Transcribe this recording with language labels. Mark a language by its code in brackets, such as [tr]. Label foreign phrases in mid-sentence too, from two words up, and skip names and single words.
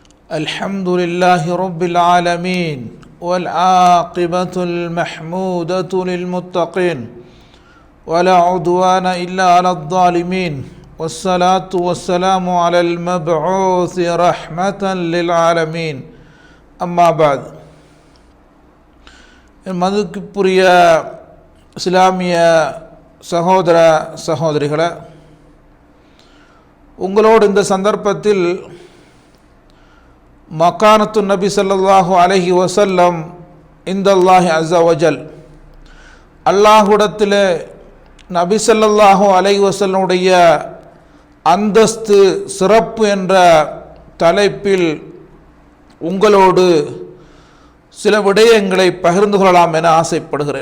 [ar] الحمد لله رب العالمين والعاقبة المحمودة للمتقين ولا عدوان إلا على الظالمين والصلاة والسلام على المبعوث رحمة للعالمين أما بعد [ta] மதிப்புரிய இஸ்லாமிய சகோதர சகோதரிகளே, உங்களோடு இந்த சந்தர்ப்பத்தில் [ar] مكانة النبي صلى الله عليه وسلم عند الله عز وجل, [ta] அல்லாஹ்விடத்திலே நபி [ar] صلى الله عليه [ta] வஸல்லுடைய அந்தஸ்து சிறப்பு என்ற தலைப்பில் உங்களோடு சில விடயங்களை பகிர்ந்து கொள்ளலாம் என ஆசைப்படுகிறேன்.